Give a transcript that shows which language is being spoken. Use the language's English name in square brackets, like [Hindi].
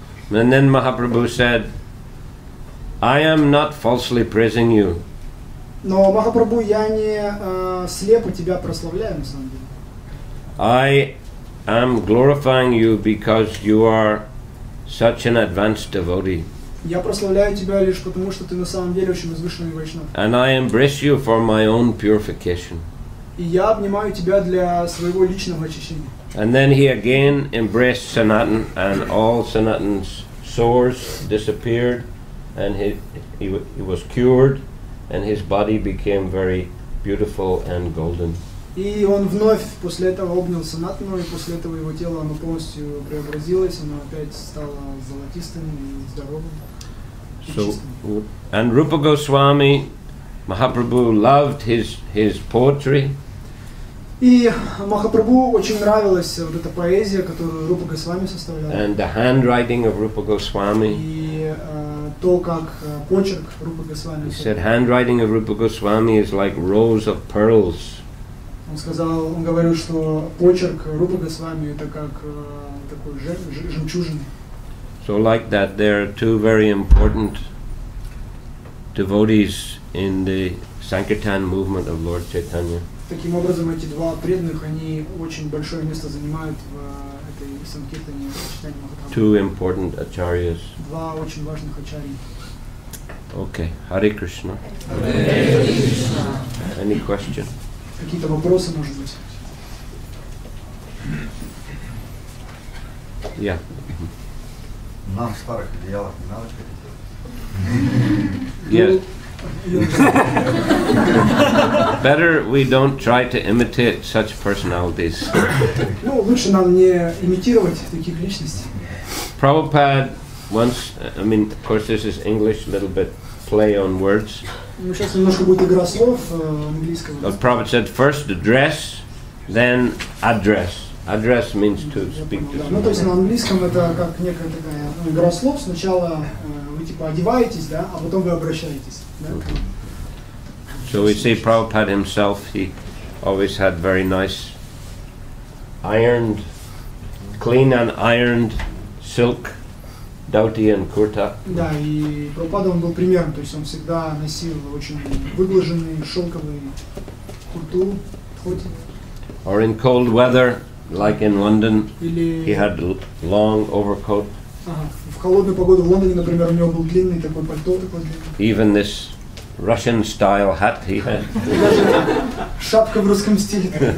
[English] And then Mahaprabhu said, I am not falsely praising you. [Russian] Но Махапрабху, я не слепо тебя прославляю на самом деле. [English] I am glorifying you because you are such an advanced devotee. [Russian] Я прославляю тебя лишь потому, что ты на самом деле очень возвышенный вайшнав. [English] And I embrace you for my own purification. [Russian] И я обнимаю тебя для своего личного очищения. [English] And then he again embraced Sanatana, and all Sanatana's sores disappeared, and he was cured, and his body became very beautiful and golden. [Russian] И он вновь после этого обнял Санатану, и после этого его тело, оно полностью преобразилось, оно опять стало золотистым и здоровым. [English] So, and Rupa Goswami, Mahaprabhu loved his poetry. [Russian] И Махапрабху очень нравилась вот эта поэзия, которую Рупа Госвами составлял. [English] And the handwriting of Rupa Goswami. [Russian] И то, как почерк Рупа Госвами. [English] He said handwriting of Rupa Goswami is like rows of pearls. [Russian] Он говорил, что почерк Рупа Госвами это как такой жемчужина. [English] So like that, there are two very important devotees in the Sankirtan movement of Lord Chaitanya. [Russian] Таким образом, эти два преданных, они очень большое место занимают в этой Санкиртане Чайтаньи Махапрабху. [English] Two important acharyas. [Russian] Два очень важных ачарьи. [English] Okay, Hare Krishna. Hare Krishna. Any question? [Russian] Какие-то вопросы, может быть? [English] Yeah. [Russian] Нам в старых одеялах не надо ходить. [English] Yes. Better we don't try to imitate such personalities. [Russian] Ну, лучше нам не имитировать таких личностей. [English] Prabhupada once, I mean, of course this is English, a little bit play on words. [Russian] Ну, сейчас немножко будет игра слов английского. [English] But Prabhupada said first address, then address. Address means to speak to [Russian] Ну, то есть на [English] someone. [Russian] английском это как некая такая игра слов. Сначала вы типа одеваетесь, да, а потом вы обращаетесь. Да? [English] So we see Prabhupada himself, he always had very nice ironed, clean and ironed silk dhoti and kurta. [Russian] Да, и Прабхупада он был примером, то есть он всегда носил очень выглаженный шелковый курту, хоти. [English] Or in cold weather, like in London, [Russian] Или [English] he had long overcoat. [Russian] В холодную погоду в Лондоне, например, у него был длинный такой пальто, такой длинный. [English] Even this Russian style hat he had. [Russian] Даже шапка в русском стиле.